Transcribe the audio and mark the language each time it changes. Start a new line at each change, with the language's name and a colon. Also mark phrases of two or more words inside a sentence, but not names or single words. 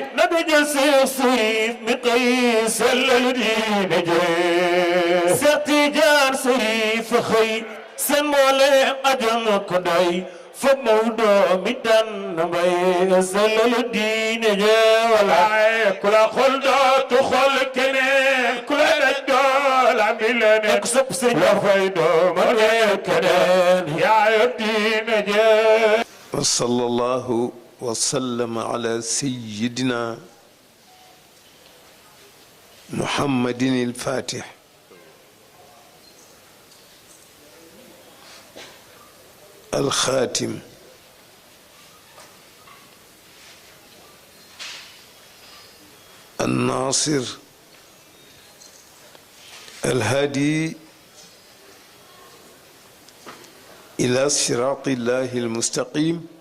Wolof: na du jël Seex Sariif mi xëy sellal diine jee Seex Tijaan Sariif xëy seen moole ajam ko doy fa Mawdo mi dan mbay sellal diine jee walaay kula xol dootu xol keneen kula daj dool am leneen sëpp si la fay doo ma ne keneen yaa yor diine jee
Arabic: وصلى الله وسلم على سيدنا محمد الفاتح الخاتم الناصر الهادي إلى صراط الله المستقيم